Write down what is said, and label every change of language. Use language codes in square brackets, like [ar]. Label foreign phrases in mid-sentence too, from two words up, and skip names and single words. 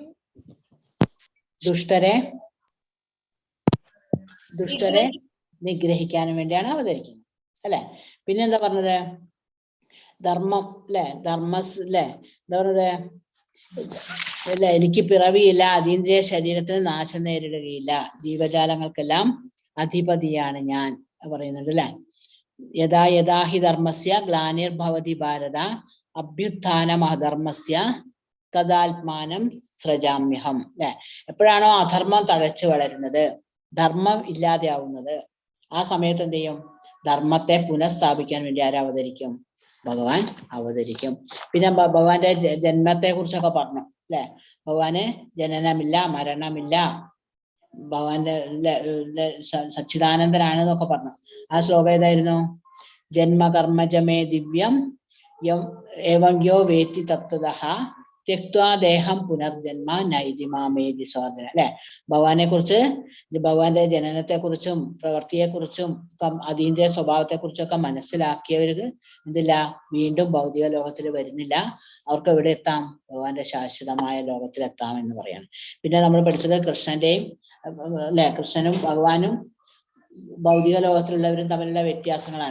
[ml] ദുഷ്ടരെ നിഗ്രഹിക്കാനും വേണ്ടിയാണ് അവതരിക്കുന്നത് അല്ലെ. പിന്നെ എന്താ പറഞ്ഞത്? ധർമ്മം അല്ലെ, എന്താ പറഞ്ഞത്? അല്ല, എനിക്ക് പിറവിയില്ല, അതീന്ദ്രിയ ശരീരത്തിന് നാശം നേരിടുകയില്ല, ജീവജാലങ്ങൾക്കെല്ലാം അധിപതിയാണ് ഞാൻ പറയുന്നുണ്ട് അല്ലെ. [sa] യഥാ യഥാ ഹി ധർമ്മസ്യ ഗ്ലാനിർഭവതി ഭാരത അഭ്യുത്ഥാനം അധർമ്മസ്യ തദാത്മാനം സൃജാമ്യഹം അല്ലെ. [ml] എപ്പോഴാണോ അധർമ്മം തഴച്ചു വളരുന്നത്, ധർമ്മം ഇല്ലാതെയാവുന്നത്, ആ സമയത്ത് എന്ത് ചെയ്യും? ധർമ്മത്തെ പുനഃസ്ഥാപിക്കാൻ വേണ്ടി ആരവതരിക്കും? ഭഗവാൻ അവതരിക്കും. പിന്നെ ഭഗവാന്റെ ജന്മത്തെ കുറിച്ചൊക്കെ പറഞ്ഞു അല്ലെ. ഭഗവാന് ജനനമില്ല, മരണമില്ല, ഭഗവാന്റെ സച്ചിദാനന്ദനാണെന്നൊക്കെ പറഞ്ഞു. ആ ശ്ലോകം ഏതായിരുന്നു? [sa] ജന്മകർമ്മജമേ ദിവ്യം ഏവം യോ വേത്തി തത്വതഃ त्यक्त्वा ദേഹം പുനർജന്മ നൈതി മാമേതി സ്വാതന അല്ലെ. [ml] ഭഗവാനെ കുറിച്ച്, ഭഗവാന്റെ ജനനത്തെ കുറിച്ചും പ്രവൃത്തിയെ കുറിച്ചും അതീന്ദ്രിയ സ്വഭാവത്തെ കുറിച്ചൊക്കെ മനസ്സിലാക്കിയവർക്ക് എന്തില്ല, വീണ്ടും ഭൗതിക ലോകത്തിൽ വരുന്നില്ല. അവർക്ക് എവിടെ എത്താം? ഭഗവാന്റെ ശാശ്വതമായ ലോകത്തിലെത്താം എന്ന് പറയാണ്. പിന്നെ നമ്മൾ പഠിച്ചത് കൃഷ്ണന്റെയും അല്ലെ, കൃഷ്ണനും ഭഗവാനും ഭൗതിക ലോകത്തിലുള്ളവരും തമ്മിലുള്ള വ്യത്യാസങ്ങളാണ്.